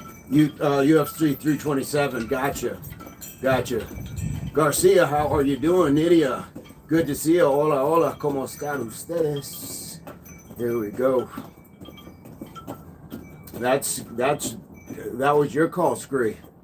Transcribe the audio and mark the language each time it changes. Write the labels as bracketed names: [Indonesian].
[English] UFC 327. Gotcha. Garcia, how are you doing? Nidia, good to see you. [Spanish] Hola, ¿cómo están ustedes? [English] Here we go. That was your call, Scree.